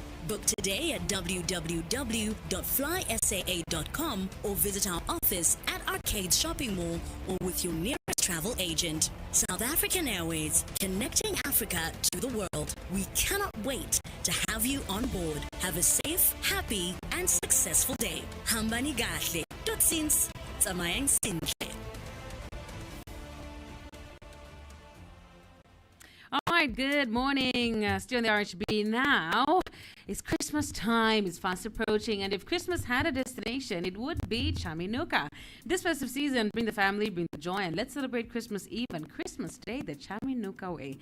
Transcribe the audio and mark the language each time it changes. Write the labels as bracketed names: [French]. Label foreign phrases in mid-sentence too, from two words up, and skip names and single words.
[English] Book today at www.flysaa.com or visit our office at Arcade Shopping Mall or with your nearest travel agent. South African Airways, connecting Africa to the world. We cannot wait to have you on board. Have a safe, happy, and successful day. [Zulu] Hambani gahle. Totsins. [Southern Sotho] Tsamayang sinhle. [English] All right, good morning. Still in the RHB now. It's Christmas time. It's fast approaching. And if Christmas had a destination, it would be Chaminuka. This festive season, bring the family, bring the joy, and let's celebrate Christmas Eve and Christmas Day the Chaminuka way.